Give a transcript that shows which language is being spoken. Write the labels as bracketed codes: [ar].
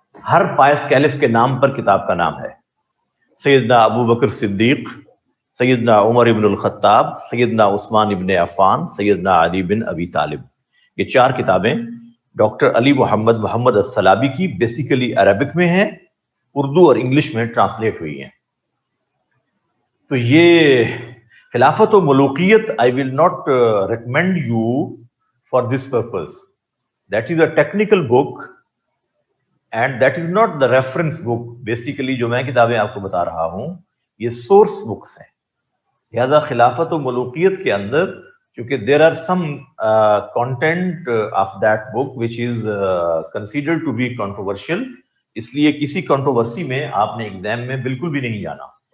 [ur] ہر پائس caliph کے نام پر کتاب کا نام ہے. سیدنا ابو بکر صدیق، سیدنا عمر ابن الخطاب، سیدنا عثمان ابن عفان، سیدنا علی بن ابی طالب. یہ 4 کتابیں ڈاکٹر علی محمد الصلابی کی بیسیکلی عربک میں ہیں، اردو اور انگلش میں ٹرانسلیٹ ہوئی ہیں. تو یہ [en] Khilafat o Mulukiyat I will not recommend you for this purpose. That is a technical book and that is not the reference book. [ur] Basically جو میں کتابیں آپ کو بتا رہا ہوں یہ سورس بکس ہیں. لہذا خلافت و ملوکیت کے اندر چونکہ [en] there are some content of that book which is considered to be controversial، [ur] اس لیے کسی کنٹروورسی میں آپ نے ایگزام میں بالکل بھی نہیں جانا.